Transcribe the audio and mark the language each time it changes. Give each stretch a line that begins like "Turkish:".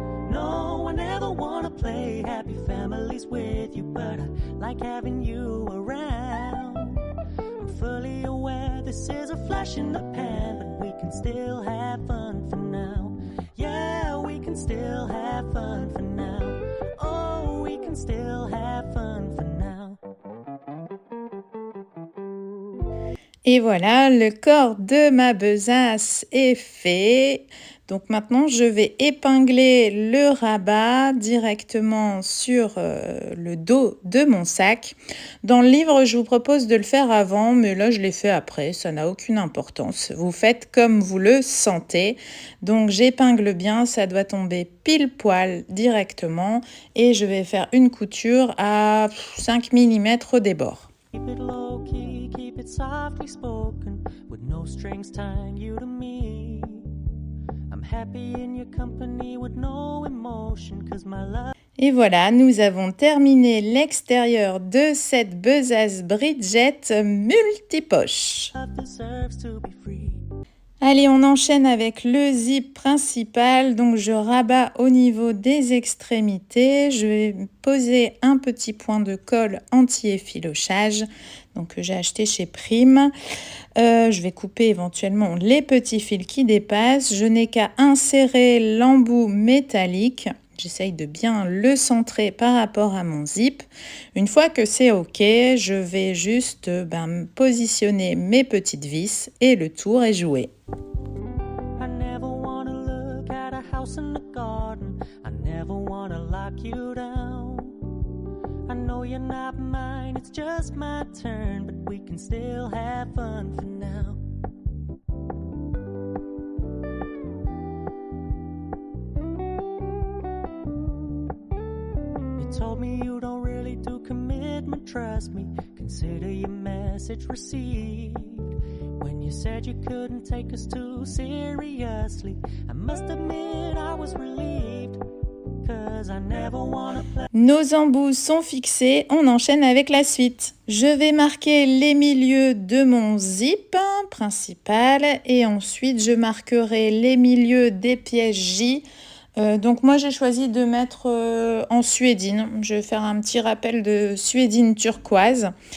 English: No, I never wanna play happy families with you, but I like having you around. I'm fully aware this is a flash in the pan, but we can still have fun for now. Yeah, we can still have fun for now. Oh, we can still have fun for now.
French: Et voilà, le corps de ma besace est fait. Donc maintenant, je vais épingler le rabat directement sur le dos de mon sac. Dans le livre, je vous propose de le faire avant, mais là, je l'ai fait après. Ça n'a aucune importance. Vous faites comme vous le sentez. Donc, j'épingle bien. Ça doit tomber pile poil directement. Et je vais faire une couture à 5 mm des bords.
English: Keep it low key, keep it softly spoken, with no strings tying you to me. I'm happy in your company with no emotion, 'cause my love.
French: Et voilà, nous avons terminé l'extérieur de cette besace Bridget multipoche.
English: Deserves to be free.
French: Allez, on enchaîne avec le zip principal. Donc, je rabats au niveau des extrémités. Je vais poser un petit point de colle anti-effilochage, donc que j'ai acheté chez Prime. Je vais couper éventuellement les petits fils qui dépassent. Je n'ai qu'à insérer l'embout métallique. J'essaye de bien le centrer par rapport à mon zip. Une fois que c'est OK, je vais juste positionner mes petites vis et le tour est joué.
English: I never wanna look at a house in the garden. I never wanna lock you down. I know you're not mine, it's just my turn, but we can still have fun for now. Told me you don't really do commitment, trust me. Consider your message received. When you said you couldn't take us too seriously, I must admit I was relieved, 'cause I never wanna play.
French: Nos embouts sont fixés, on enchaîne avec la suite. Je vais marquer les milieux de mon zip principal et ensuite je marquerai les milieux des pièces J. Donc moi j'ai choisi de mettre en suédine. Je vais faire un petit rappel de suédine turquoise.